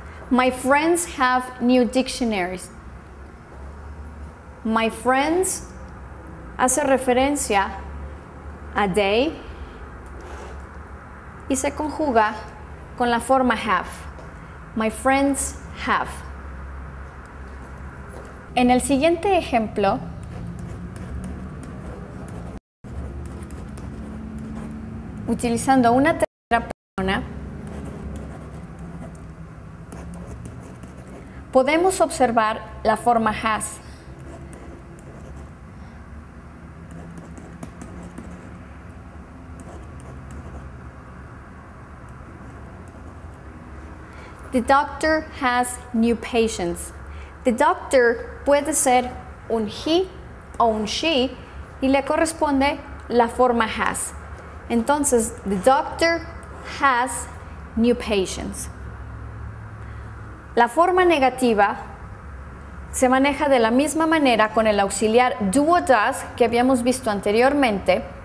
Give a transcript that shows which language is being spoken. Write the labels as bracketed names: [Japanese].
[English] My friends have new dictionaries. [Spanish] My friends hace referencia a they y se conjuga con la forma have. [English] My friends have. [Spanish] En el siguiente ejemplo, utilizando una tercera persona, podemos observar la forma has. [English] The doctor has new patients. [Spanish] The doctor puede ser un he o un she y le corresponde la forma has. [English] Entonces, the doctor has new patients. [Spanish] La forma negativa se maneja de la misma manera con el auxiliar do o does que habíamos visto anteriormente.